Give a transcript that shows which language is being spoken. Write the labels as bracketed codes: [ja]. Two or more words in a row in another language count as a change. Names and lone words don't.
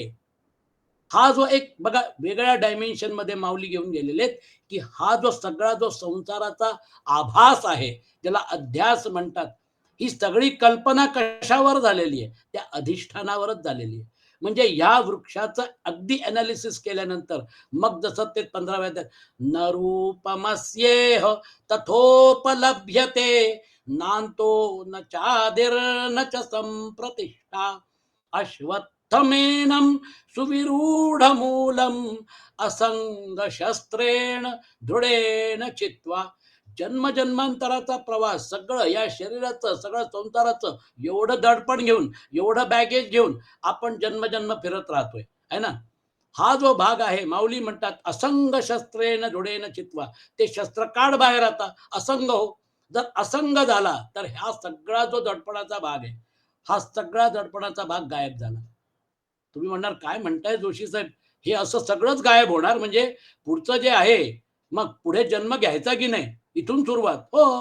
[mr] हा जो एक बघा वेगळ्या डायमेन्शन मध्ये माऊली घेऊन गेलेले आहेत, की हा जो सगळा जो संसाराचा आभास आहे, ज्याला अध्यास म्हणतात, ही सगळी कल्पना कशावर झालेली आहे, त्या अधिष्ठानावरच झालेली आहे. म्हणजे या वृक्षाचं अगदी अनालिसिस केल्यानंतर मग जसं ते 15व्या अध्यायात, [sa] न रूपमस्येह तथोपलभ्यते, नांतो न चादिर न च संप्रतिष्ठा, अश्वत्थमेनं सुविरूढमूलम असंग शस्त्रेण दृढेन चित्वा. [mr] जन्मजन्मांतराचा प्रवास सगळं या शरीराचं सगळं संसाराचं एवढं दडपण घेऊन, एवढं बॅगेज घेऊन आपण जन्मजन्म फिरत राहतोय, [hi] है ना. [mr] हा जो भाग आहे माऊली म्हणतात [sa] असंग शस्त्रेण दृढेन चित्वा, [mr] ते शस्त्र काढ बाहेर, आता असंग हो. जर असंग झाला तर हा सगळा जो दडपणाचा भाग आहे, हा सगळा दडपणाचा भाग गायब झाला. तुम्ही म्हणणार काय म्हणताय जोशी साहेब, हे असं सगळंच गायब होणार म्हणजे पुढचं जे आहे, मग पुढे जन्म घ्यायचा की नाही, इथून सुरुवात हो.